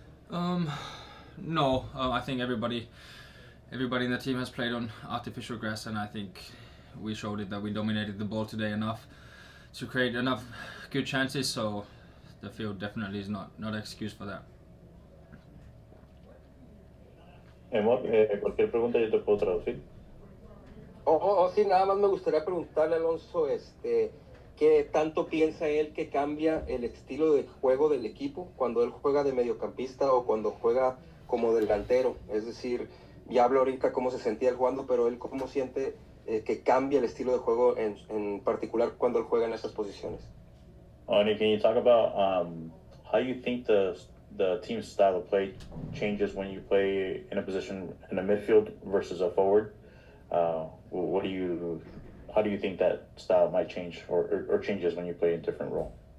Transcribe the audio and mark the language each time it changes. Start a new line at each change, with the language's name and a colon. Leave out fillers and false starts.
English: No, I think everybody in the team has played on artificial grass, and I think we showed it that we dominated the ball today enough to create enough good chances, so the field definitely is not an excuse for that.
Spanish: Amor, cualquier pregunta yo te puedo traducir. Sí, nada más me gustaría preguntarle a Alonso, ¿qué tanto piensa él que cambia el estilo de juego del equipo cuando él juega de mediocampista o cuando juega como delantero? Es decir, ya hablo ahorita cómo se sentía él jugando, pero él cómo siente que cambia el estilo de juego en particular cuando él juega en esas posiciones.
English: Onni, can you talk about how you think the team's style of play changes when you play in a position in a midfield versus a forward? What do you how do you think that style might change or changes when you play a different role?